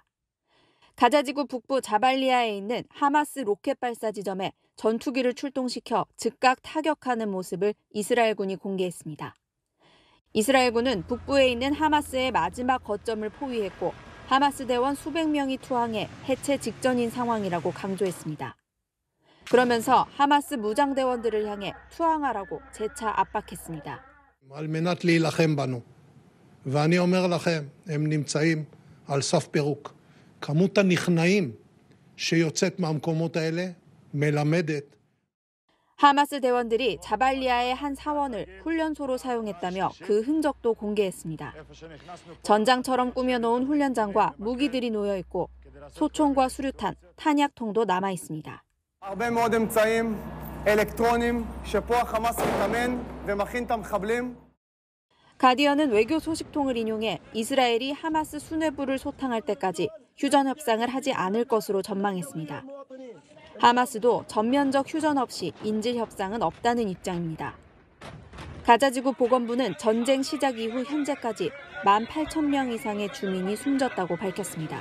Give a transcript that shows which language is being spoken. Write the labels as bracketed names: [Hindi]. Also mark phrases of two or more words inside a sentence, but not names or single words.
[Korean] 가자지구 북부 자발리아에 있는 하마스 로켓 발사 지점에 전투기를 출동시켜 즉각 타격하는 모습을 이스라엘군이 공개했습니다. 이스라엘군은 북부에 있는 하마스의 마지막 거점을 포위했고 하마스 대원 수백 명이 투항해 해체 직전인 상황이라고 강조했습니다. 그러면서 하마스 무장대원들을 향해 투항하라고 재차 압박했습니다. [Hebrew] על מנת להילחם בנו. ואני אומר לכם, הם נמצאים על סף פירוק. כמות הנכנעים שיוצאת מהמקומות האלה מלמדת. [Korean] 하마스 대원들이 자발리아의 한 사원을 훈련소로 사용했다며 그 흔적도 공개했습니다. 전장처럼 꾸며놓은 훈련장과 무기들이 놓여 있고 소총과 수류탄, 탄약통도 남아 있습니다. [Hebrew] הרבה מאוד אמצעים אלקטרוניים שפה החמאס מתאמן ומכין את המחבלים. [Korean] 가디언은 외교 소식통을 인용해 이스라엘이 하마스 수뇌부를 소탕할 때까지 휴전 협상을 하지 않을 것으로 전망했습니다. 하마스도 전면적 휴전 없이 인질 협상은 없다는 입장입니다. 가자지구 보건부는 전쟁 시작 이후 현재까지 18,000명 이상의 주민이 숨졌다고 밝혔습니다.